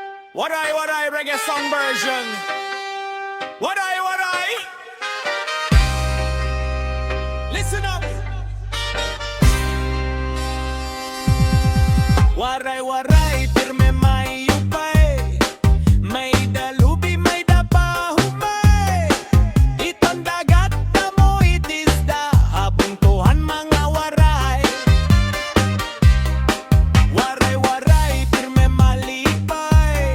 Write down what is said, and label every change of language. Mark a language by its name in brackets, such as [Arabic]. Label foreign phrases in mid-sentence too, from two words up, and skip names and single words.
[English] Waray reggae song version. Waray. Listen up. [Waray] Waray, pirme may upay. May dalubi, may dapahumay. Iton dagat na mo itisda. Habuntuhan mga waray. Waray, pirme malipay.